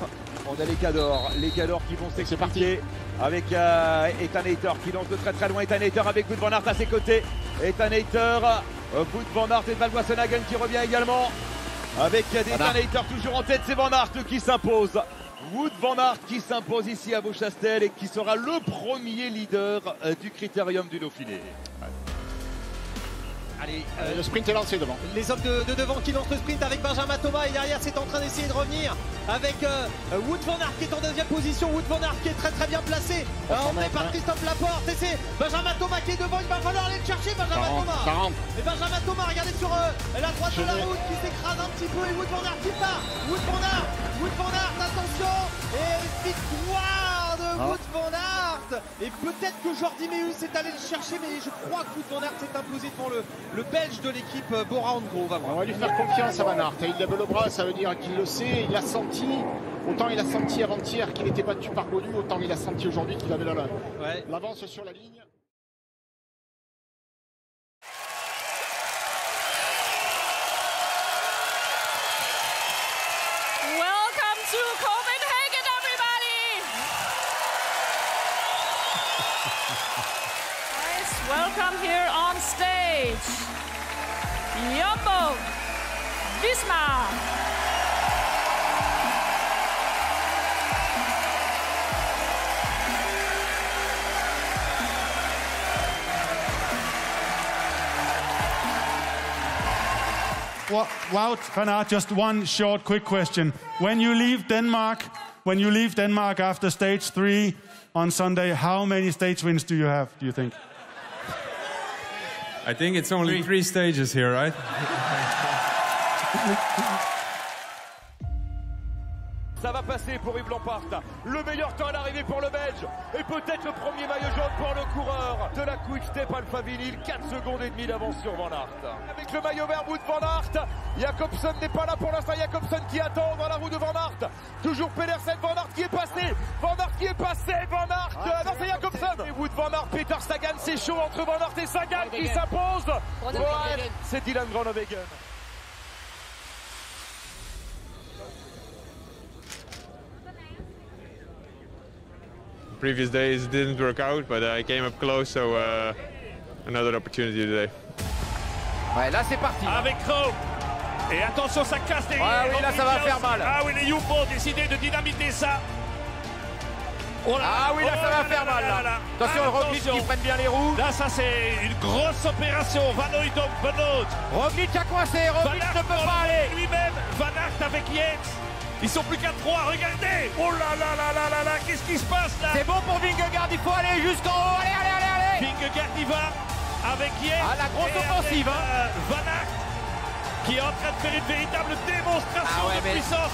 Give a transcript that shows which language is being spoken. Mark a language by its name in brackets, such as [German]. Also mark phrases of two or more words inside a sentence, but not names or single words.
[French] On a les Cadors qui vont s'expliquer avec Ethan Hayter qui lance de très très loin. Ethan Hayter avec Wout van Aert à ses côtés. Ethan Hayter, Wout van Aert et Van Wassenhagen qui revient également. Avec Ethan Hayter toujours en tête, c'est Van Aert qui s'impose. Wout van Aert qui s'impose ici à Beauchastel et qui sera le premier leader du Critérium du Dauphiné. Allez, le sprint est lancé devant. Les hommes de devant qui lancent le sprint avec Benjamin Thomas et derrière c'est en train d'essayer de revenir avec Wout van Aert qui est en deuxième position. Wout van Aert qui est très bien placé, emmené par Christophe Laporte et c'est Benjamin Thomas qui est devant. Il va falloir aller le chercher, Benjamin Thomas. Ça rentre. Et Benjamin Thomas, regardez sur la droite de la route qui s'écrase un petit peu et Wout van Aert qui part. Wout van Aert, attention, et victoire de Wout van Aert. Et peut-être que Jordi Meeus est allé le chercher, mais je crois que Wout van Aert s'est imposé devant le Belge de l'équipe Bora Hansgrohe. On va lui faire confiance à Van Aert. Il lève le bras, ça veut dire qu'il le sait, il l'a senti. Autant il a senti avant-hier qu'il était battu par Gaudu, autant il a senti aujourd'hui qu'il avait l'avance sur la ligne. [English] Welcome to Copenhagen, everybody! Nice, welcome here on stage. Jumbo Visma. Wout van Aert, just one short, quick question. When you leave Denmark after stage 3 on Sunday, how many stage wins do you have, do you think? I think it's only 3 stages here, right? [French] Ça va passer pour Yves Lampart. Le meilleur temps à l'arrivée pour le Belge. Et peut-être le premier maillot jaune pour le coureur de la Quick Step Alpha Vinyl. 4 secondes et demie d'avance sur Van Aert. Avec le maillot vert Wout van Aert. Jacobsen n'est pas là pour l'instant. Jacobsen qui attend dans la roue de Van Aert. Toujours Pedersen, Van Aert qui est passé. Van Aert qui est passé. Van Aert. Non, c'est Jacobsen. Et Wout van Aert, Peter Sagan. C'est chaud entre Van Aert et Sagan qui s'impose. Ouais, c'est Dylan Groenewegen. [English] Previous days it didn't work out, but I came up close, so another opportunity today. [French] Ouais, là c'est parti. Avec Kroh. Et attention, ça casse derrière. Ouais, oui, là ça va faire mal. Ah oui, les Jumbo ont décidé de dynamiter ça. Oh là, ah oui, là ça va faire mal. Là. Attention, Roglic qui prenne bien les roues. Là, ça c'est une grosse opération. Van Aert. Roglic a coincé. Roglic ne peut pas aller. Lui-même, Van Aert avec Yates. Ils sont plus qu'à 3, regardez. Oh là là là là là là, qu'est-ce qui se passe là? C'est bon pour Vingegaard, il faut aller jusqu'en haut. Allez. Vingegaard y va avec Yates. Ah, la grosse offensive. Van Aert qui est en train de faire une véritable démonstration de puissance.